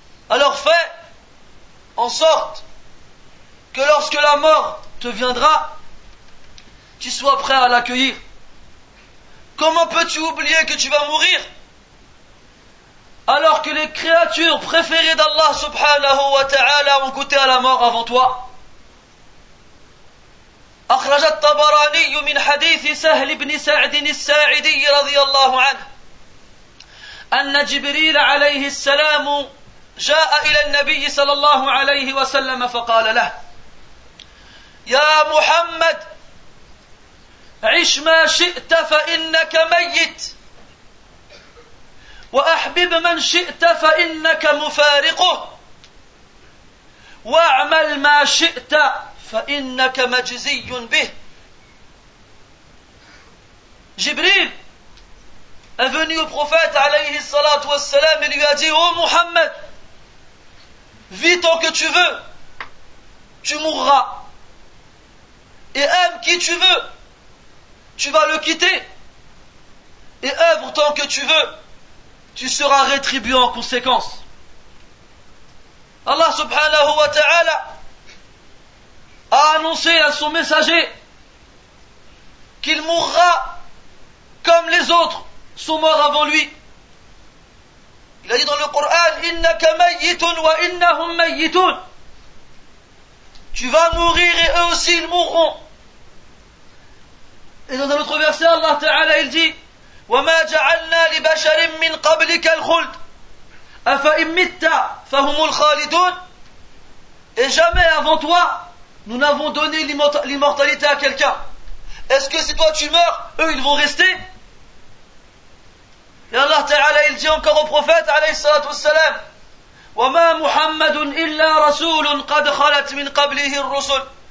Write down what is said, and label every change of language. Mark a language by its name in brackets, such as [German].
[French] Alors fais en sorte que lorsque la mort te viendra, tu sois prêt à l'accueillir. Comment peux-tu oublier que tu vas mourir alors que les créatures préférées d'Allah subhanahu wa ta'ala ont goûté à la mort avant toi? [Arabic] أخرج الطبراني من حديث سهل بن سعد الساعدي رضي الله عنه أن جبريل عليه السلام جاء إلى النبي صلى الله عليه وسلم فقال له: يا محمد عش ما شئت فإنك ميت وأحبب من شئت فإنك مفارقه واعمل ما شئت فإنك مجزي به. [French] Jibril est venu au prophète alayhi salatu wassalam et lui a dit: oh Muhammad, vis tant que tu veux, tu mourras, et aime qui tu veux, tu vas le quitter, et œuvre tant que tu veux, tu seras rétribué en conséquence. Allah subhanahu wa ta'ala a annoncé à son messager qu'il mourra comme les autres sont morts avant lui. Il a dit dans le Coran: [Arabic] innaka mayyitun wa innahum mayyitun. [French] Tu vas mourir et eux aussi ils mourront. Et dans un autre verset, Allah Ta'ala il dit: [Arabic] وَمَا جَعَلْنَا لِبَشَرٍ مِّن قَبْلِكَ الْخُلْدَ أَفَإِن مِّتَّ فَهُمُ الْخَالِدُونَ. [French] Et jamais avant toi nous n'avons donné l'immortalité à quelqu'un. Est-ce que si toi tu meurs, eux ils vont rester? Et Allah Ta'ala il dit encore au prophète alayhi salatu wassalam: [Arabic] وَمَا مُحَمَّدٌ إِلَّا رَسُولٌ قَدْ خَلَتْ مِنْ قَبْلِهِ الرُّسُلُ.